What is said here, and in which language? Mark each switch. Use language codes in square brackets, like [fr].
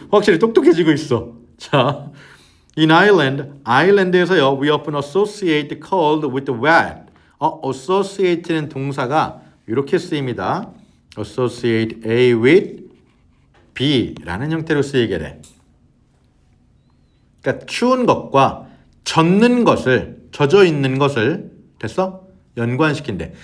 [ko] 확실히 똑똑해지고 있어. 자, in 아일랜드에서요. [en] We often associate cold with wet. [ko] associate는 동사가 이렇게 쓰입니다. [en] associate A with B [ko] 라는 형태로 쓰이게 돼. 그러니까 추운 것과 젖는 것을 젖어 있는 것을 됐어? 연관시킨대.